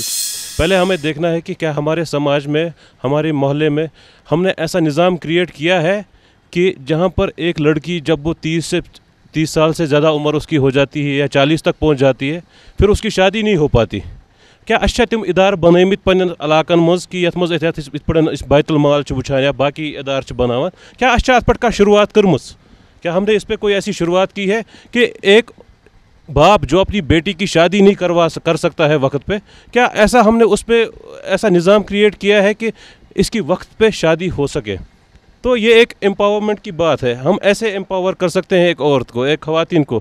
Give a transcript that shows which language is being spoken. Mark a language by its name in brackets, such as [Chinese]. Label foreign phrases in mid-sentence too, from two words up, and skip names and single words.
[Hindi] पहले हमें देखना है कि क्या हमारे समाज में, हमारे मोहल्ले में हमने ऐसा निज़ाम क्रिएट किया है कि जहाँ पर एक लड़की जब वो 30 साल से ज़्यादा उम्र उसकी हो जाती है या 40 तक पहुँच जाती है, फिर उसकी शादी नहीं हो पाती। [Kashmiri] क्या अच्छा तम इदार बनमित पन्न इलाकन मज कि यथ मज इस बैतुल माल वुचान या बाकी इदार बनावान, क्या अच्छा अत पे शुरुआत कर्मस? [Hindi] क्या हमने इस पर कोई ऐसी शुरुआत की है कि एक बाप जो अपनी बेटी की शादी नहीं कर सकता है वक्त पे, क्या ऐसा हमने उस पर ऐसा निज़ाम क्रिएट किया है कि इसकी वक्त पे शादी हो सके? तो ये एक एम्पावरमेंट की बात है। हम ऐसे एम्पावर कर सकते हैं एक औरत को, एक ख़वातीन को।